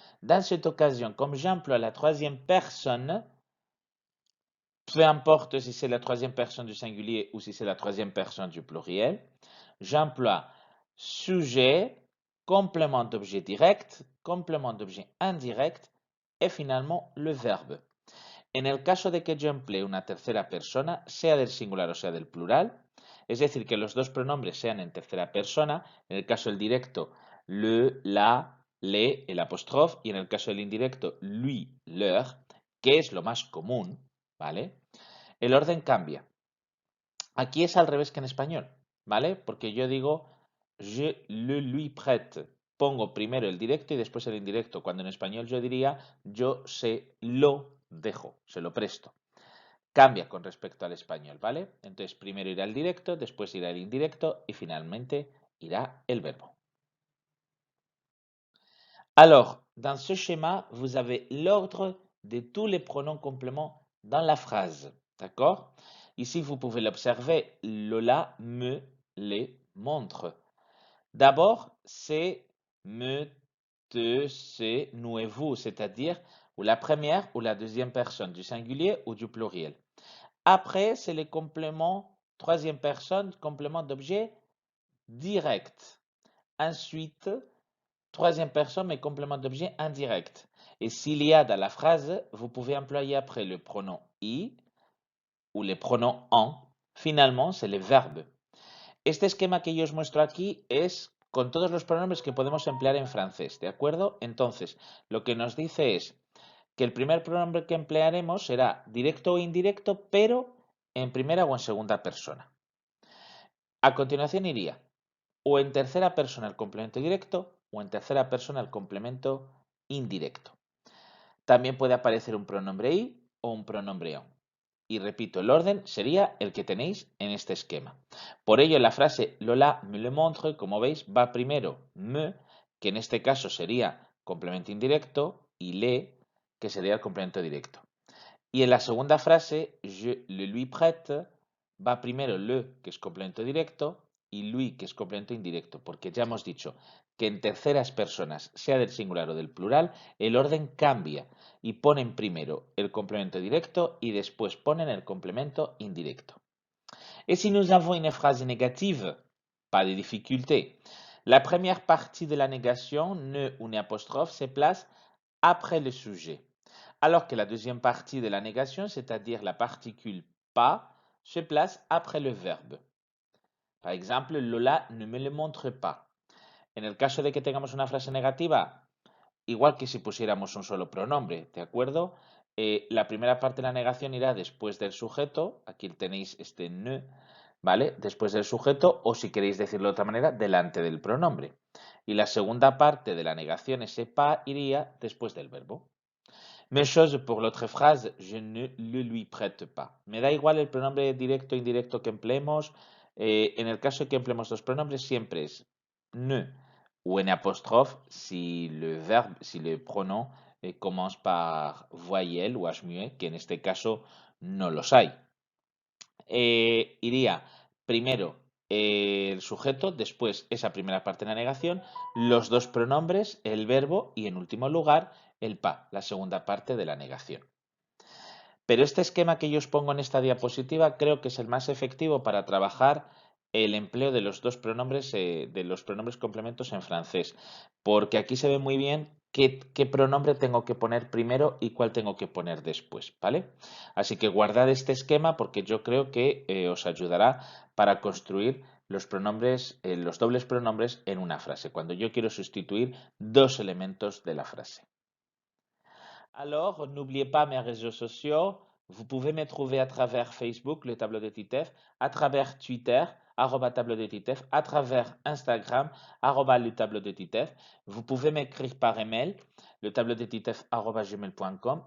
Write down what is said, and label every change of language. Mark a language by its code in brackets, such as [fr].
[fr] Dans cette occasion, comme j'emploie la troisième personne, peu importe si c'est la troisième personne du singulier ou si c'est la troisième personne du pluriel, j'emploie sujet, complément d'objet direct, complément d'objet indirect et finalement le verbe. [es] En el caso de que yo emplee una tercera persona, sea del singular o sea del plural, es decir, que los dos pronombres sean en tercera persona, en el caso del directo, le, la, le, el apóstrofe, y en el caso del indirecto, lui, leur, que es lo más común, ¿vale? El orden cambia. Aquí es al revés que en español, ¿vale? Porque yo digo [fr] je le lui prête. [es] Pongo primero el directo y después el indirecto, cuando en español yo diría yo se lo dejo, se lo presto. Cambia con respecto al español, ¿vale? Entonces primero irá el directo, después irá el indirecto y finalmente irá el verbo. [fr] Alors, dans ce schéma, vous avez l'ordre de tous les pronoms compléments dans la phrase, d'accord? Ici, vous pouvez l'observer, Lola me les montre. D'abord, c'est me, te, c'est, nous et vous, c'est-à-dire ou la première ou la deuxième personne du singulier ou du pluriel. Après, c'est les compléments, troisième personne, complément d'objet direct. Ensuite, troisième personne, mais complément d'objet indirect. Et s'il y a dans la phrase, vous pouvez employer après le pronom i ou les pronoms en. Finalement, c'est le verbe. [es] Este esquema que yo os muestro aquí es con todos los pronombres que podemos emplear en francés, ¿de acuerdo? Entonces, lo que nos dice es que el primer pronombre que emplearemos será directo o indirecto, pero en primera o en segunda persona. A continuación iría o en tercera persona el complemento directo o en tercera persona el complemento indirecto. También puede aparecer un pronombre i o un pronombre on. Y repito, el orden sería el que tenéis en este esquema. Por ello, la frase Lola [fr] me le montre, [es] como veis, va primero me, que en este caso sería complemento indirecto, y le, que sería el complemento directo. Y en la segunda frase, [fr] je le lui prête, [es] va primero le, que es complemento directo, y lui, que es complemento indirecto, porque ya hemos dicho que en terceras personas, sea del singular o del plural, el orden cambia y ponen primero el complemento directo y después ponen el complemento indirecto. [fr] Et si nous avons une phrase négative, pas de difficulté. La première partie de la négation, ne ou ne apostrophe, se place après le sujet. Alors que la deuxième partie de la négation, c'est-à-dire la particule pas, se place après le verbe. Par exemple, Lola ne me le montre pas. [es] En el caso de que tengamos una frase negativa, igual que si pusiéramos un solo pronombre, ¿de acuerdo? La primera parte de la negación irá después del sujeto, aquí tenéis este ne, ¿vale? Después del sujeto, o si queréis decirlo de otra manera, delante del pronombre. Y la segunda parte de la negación, ese pas, iría después del verbo. [fr] Même chose pour l'autre phrase, je ne le lui prête pas. [es] Me da igual el pronombre directo o indirecto que empleemos. En el caso de que empleemos los pronombres, siempre es [fr] ne ou en apostrophe si le verbe, si le pronom commence par voyelle ou h muet, [es] que en este caso no los hay. Iría primero el sujeto, después esa primera parte de la negación, los dos pronombres, el verbo y en último lugar el pas, la segunda parte de la negación. Pero este esquema que yo os pongo en esta diapositiva creo que es el más efectivo para trabajar el empleo de los dos pronombres, de los pronombres complementos en francés, porque aquí se ve muy bien qué pronombre tengo que poner primero y cuál tengo que poner después, ¿vale? Así que guardad este esquema porque yo creo que os ayudará para construir los pronombres, los dobles pronombres en una frase, cuando yo quiero sustituir dos elementos de la frase. [fr] Alors, n'oubliez pas mes réseaux sociaux. Vous pouvez me trouver à travers Facebook, le tableau de Titeuf, à travers Twitter, tableau de Titeuf, à travers Instagram, le tableau de Titeuf. Vous pouvez m'écrire par email, le tableau de Titeuf, gmail.com.